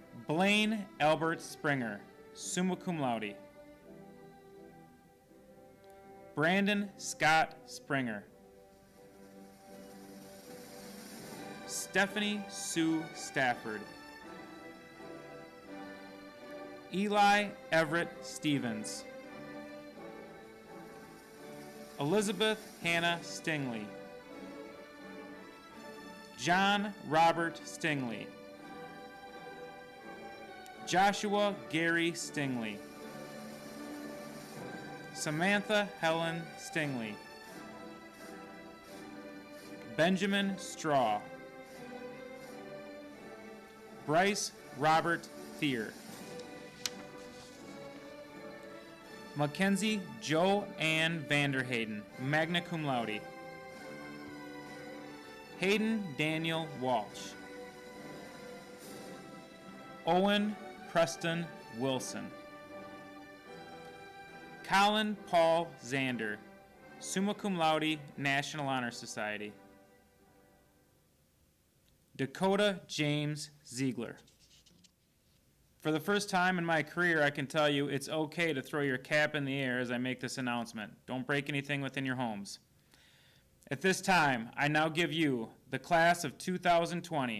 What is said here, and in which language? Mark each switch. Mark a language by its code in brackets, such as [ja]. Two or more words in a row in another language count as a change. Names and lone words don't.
[en] Blaine Albert Springer, [la] summa cum laude. [en] Brandon Scott Springer. Stephanie Sue Stafford. Eli Everett Stephens. Elizabeth Hannah Stingley. John Robert Stingley. Joshua Gary Stingley. Samantha Helen Stingley. Benjamin Straw. Bryce Robert Thier. Makenzie Jo Ann Vanderheyden, [la] magna cum laude. [en] Hayden Daniel Walsh. Owen Preston Wilson. Colin Paul Zander, [la] summa cum laude, [en] National Honor Society. Dakota James Ziegler. For the first time in my career, I can tell you it's okay to throw your cap in the air as I make this announcement. Don't break anything within your homes. At this time, I now give you the class of 2020.